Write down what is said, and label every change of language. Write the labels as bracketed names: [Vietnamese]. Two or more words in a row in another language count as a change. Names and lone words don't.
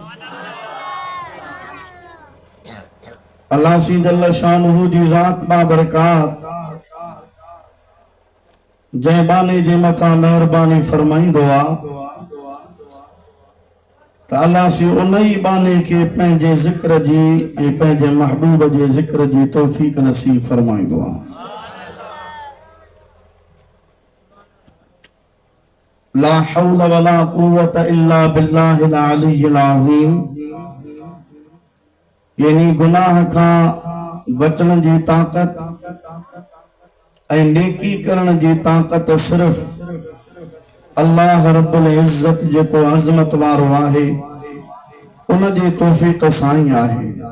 [Sindhi] अल्लाह सी [Arabic] جل شأنه [Sindhi] जी ज़ात बाबरकात जंहिं बाने जे मथां महिरबानी फरमाईंदो आहे त अल्लाह सी उन ई बाने खे पंहिंजे ज़िक्र जी ऐं पंहिंजे महबूब जे ज़िक्र जी तौफ़ीक़ नसीब फरमाईंदो आहे। [Arabic] لا حول ولا قوة إلا بالله العلي العظيم, [Sindhi] यानी गुनाह खां बचण जी ताक़त ऐं नेकी करण जी ताक़त सिर्फ़ अल्लाह [Arabic] رب العزة [Sindhi] जेको अज़मत वारो आहे उन जे तौफ़ीक़ सां ई आहे।